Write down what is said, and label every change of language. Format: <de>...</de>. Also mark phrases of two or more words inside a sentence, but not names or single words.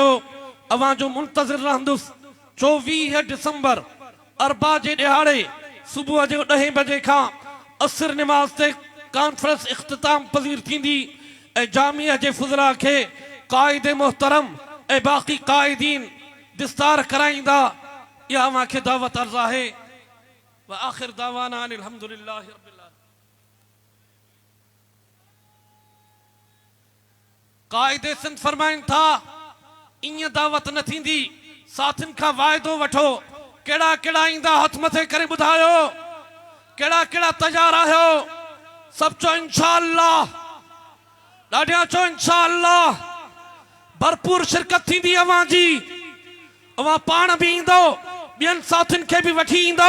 <sd>अवां जो मुंतज़िर रहंदुसि 24 दिसंबर अरबा जे ॾिहाड़े सुबुह जो 10 बजे खां असर नमाज़ ते कॉन्फ्रेंस इख्तिताम पज़ीर थींदी ऐं जामिया जे फुज़ला खे काइदे मोहतरम ऐं बाक़ी काइदीन दिस्तार कराईंदा। इहा अवां खे दावत अर्ज़ आहे।</sd> <ar>وآخر دعوانا أن الحمد لله رب العالمين.</ar> <sd>काइदे सिंध फरमाइनि था ईअं दावत न थींदी, साथियुनि खां वाइदो वठो। कहिड़ा कहिड़ा ईंदा हथ मथे करे ॿुधायो, कहिड़ा कहिड़ा तयार आहियो? सभु चओ इंशाअल्लाह, ॾाढिया चओ इंशाअल्लाह। भरपूर शिरकत थींदी अवां जी, अवां पाण बि ईंदो, ॿियनि साथियुनि खे बि वठी ईंदो।</sd>